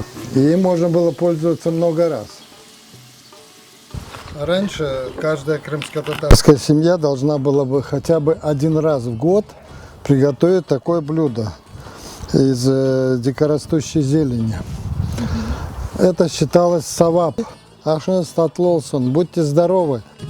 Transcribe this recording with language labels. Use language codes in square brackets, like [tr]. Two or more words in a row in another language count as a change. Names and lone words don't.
[ru] И им можно было пользоваться много раз. Раньше каждая крымско-татарская семья должна была бы хотя бы 1 раз в год приготовить такое блюдо из дикорастущей зелени. Это считалось савап. [crh] Ашен статлолсон, [ru] будьте здоровы!